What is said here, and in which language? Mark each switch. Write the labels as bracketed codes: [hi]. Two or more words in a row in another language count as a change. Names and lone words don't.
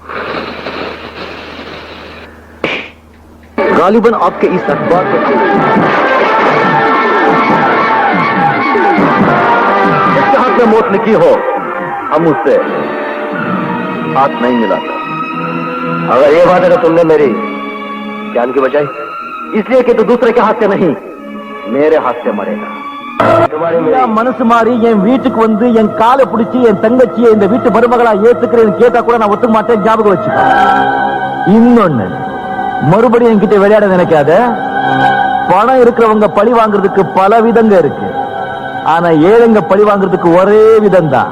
[hi] गालिबन आपके इस अखबार को जिसके हाथ में मौत लिखी हो, हम उससे हाथ नहीं मिलाता। अगर ये बात है तो तुमने मेरी जान की बचाई, इसलिए कि तू दूसरे के हाथ से नहीं, मेरे हाथ से मरेगा। [ta] மனசு மாறி என் வீட்டுக்கு வந்து என் காலை பிடிச்சி என் தங்கச்சியை இந்த வீட்டு மருமகளா ஏத்துக்கிறேன்னு கேட்டா கூட நான் ஒத்துக்க மாட்டேன், ஞாபகம் வச்சுக்கோ. இன்னொன்னு, மறுபடியும் என்கிட்ட விளையாட நினைக்காத. பணம் இருக்கிறவங்க பழி வாங்குறதுக்கு பல விதங்க இருக்கு, ஆனா ஏழைங்க பழி வாங்குறதுக்கு ஒரே விதம் தான்.